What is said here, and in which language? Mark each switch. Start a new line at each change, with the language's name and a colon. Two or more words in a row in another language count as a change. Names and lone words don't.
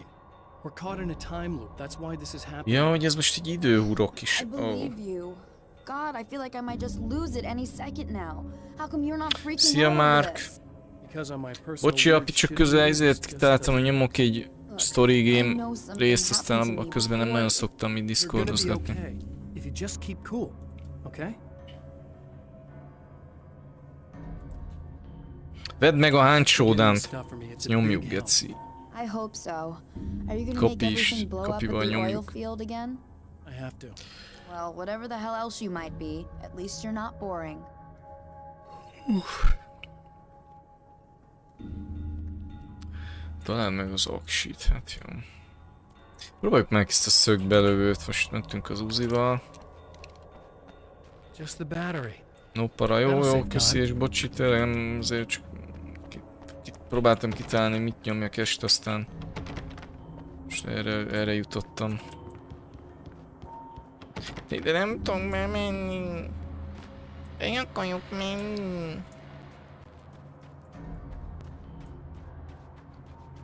English: We're caught in a time loop. That's why this is happening.
Hungarian: Ja, hogy ez most egy időhurok is.
English: I believe you. God, I feel like I might just lose it any second now. How come you're not freaking
Hungarian: Szia,
English: out
Hungarian: Mark.
English: over this? Because on my personal
Hungarian: Bocsi, api, csak közel ezért kitaláltam, hogy nyomok egy
English: story game
Hungarian: részt, aztán a közben nem nagyon szoktam így
English: You're gonna be
Hungarian: discordozgatni.
English: okay if you just keep cool, okay?
Hungarian: Vedd meg a Hunt Showdown-t.
English: Stuff for me, it's a
Hungarian: Nyomjuk,
English: big help.
Hungarian: geci.
English: I hope so. Are you gonna
Hungarian: Copy
English: make
Hungarian: is-
English: everything blow up at
Hungarian: copy-val
English: the oil
Hungarian: nyomjuk.
English: field again? I have to. Well, whatever the hell else you might be, at least you're not boring.
Hungarian: Találd meg az aksit, hát jó. Próbáljuk meg ezt a szögbelövőt, most mentünk az Uzival.
English: Just the battery.
Hungarian: No para, jó, köszi és bocsi, tényleg nem azért csak próbáltam kitalálni, mit nyomjak est, aztán most erre jutottam. De nem tudok már menni. Én akarok menni.